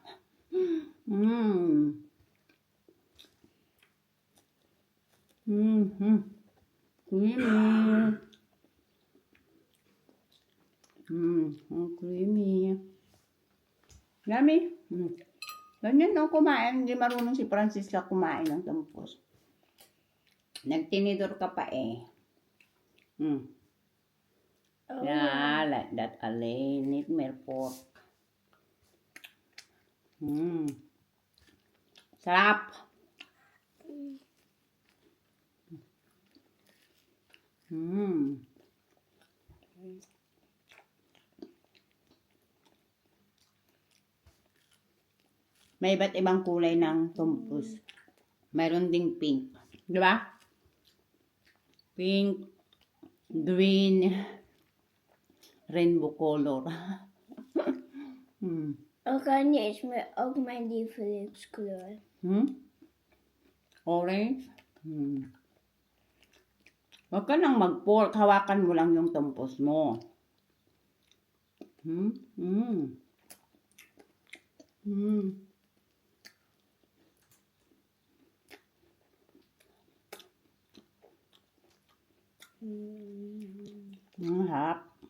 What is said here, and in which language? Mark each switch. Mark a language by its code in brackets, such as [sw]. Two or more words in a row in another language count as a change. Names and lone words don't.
[en] Creamy. [tl] Ang creamy. Yummy. Ganyan no, kumain. Hindi marunong si Francis na kumain ng tumpos. Nagtinidor ka pa eh. [en] Yeah, like that Alain. Need more pork. [tl] Sarap. May iba't ibang kulay ng tumpus. Mayroon ding pink. Di ba? [en] Pink, green, rainbow color. [nl] Oranje is ook mijn lievelingskleur. [tl] Orange? Huwag ka nang mag-pork. Hawakan mo lang yung tumpus mo. Harap.